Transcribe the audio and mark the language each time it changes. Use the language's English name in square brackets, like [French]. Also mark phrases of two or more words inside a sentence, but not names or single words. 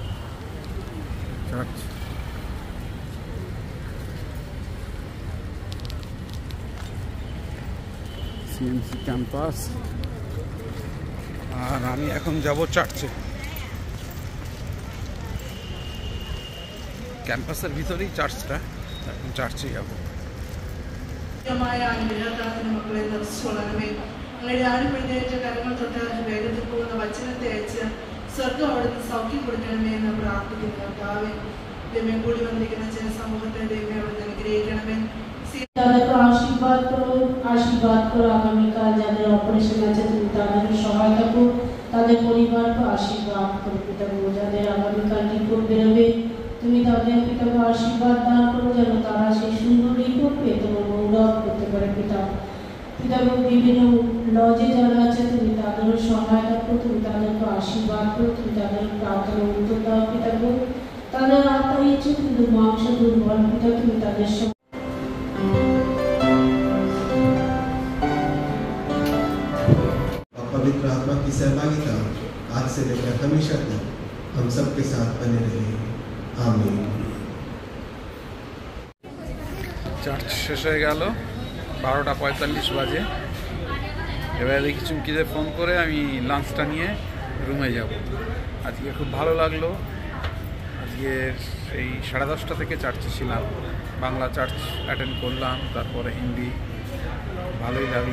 [Bangla] সিএনসি ক্যাম্পাস। আর আমি এখন যাব চার্চে। ക്യാമ്പസിന്റെ ভিতরেই চার্চটা, এখন চার্চে যাব। [Malayalam] മക്കളെ ദർശിച്ചോളണമേ. ഞങ്ങളുടെ ആടുപിടിച്ച കരങ്ങൾ തൊട്ട് വേഗത്തിൽ പോകുന്ന വചനത്തെ അയച്ച് സ്വർഗം അവിടുന്ന് സൗഖ്യം കൊടുക്കണമേ എന്ന് പ്രാർത്ഥിക്കുന്നു. കർത്താവേ, ദൈവം കൂടി വന്നിരിക്കുന്ന ജനസമൂഹത്തെ ദൈവം അവിടുന്ന് അനുഗ്രഹിക്കണമേ। [Bangla] তাদেরকে আশীর্বাদ করো, আশীর্বাদ করো। আগামীকাল যাদের অপারেশন আছে তুমি তাদের সহায়তা করো, তাদের পরিবারকে আশীর্বাদ করো। পিতা, যাদের আগামীকাল রিপোর্ট বেরোবে তুমি তাদের পিতাকে আশীর্বাদ দান করো, যেন তারা সেই সুন্দর রিপোর্ট পেয়ে তোমার গৌরব করতে পারে। পিতা, বিভিন্ন লজে যারা আছে তুমি তাদেরও সহায়তা করো, তুমি তাদেরকে আশীর্বাদ করো, তুমি তাদের প্রার্থনা উত্তর দাও। পিতা, তাদের আত্মার ইচ্ছে কিন্তু মাংস দুর্বল। পিতা, তুমি তাদের [Hindi] पवित्र आत्मा की सहभागिता आज से लेकर हमेशा तक हम सबके साथ बने रहे। आमीन। [Bangla] চার্চ শেষ হয়ে গেল, 12:45 বাজে। এবারে দেখি চুমকিদের ফোন করে আমি লাঞ্চটা নিয়ে রুমে যাব। আজকে খুব ভালো লাগলো। আজকে এই 10:30 থেকে চার্চে ছিলাম, বাংলা চার্চ অ্যাটেন্ড করলাম, তারপরে হিন্দি, ভালোই লাগলো।